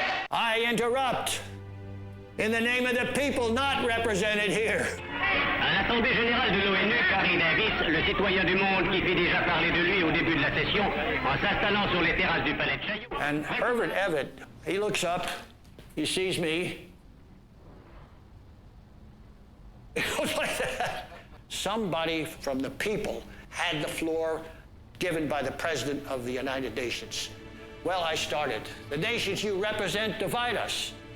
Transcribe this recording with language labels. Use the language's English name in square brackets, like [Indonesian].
[English] I interrupt in the name of the people not represented here. [French] À l'Assemblée générale de l'ONU, Garry Davis, le citoyen du monde qui fit déjà parler de lui au début de la session, en s'installant sur les terrasses du palais de Chaillot. [English] And Herbert Evatt, he looks up, he sees me. It goes like that. Somebody from the people had the floor given by the President of the United Nations. Well, I started. The nations you represent divide us.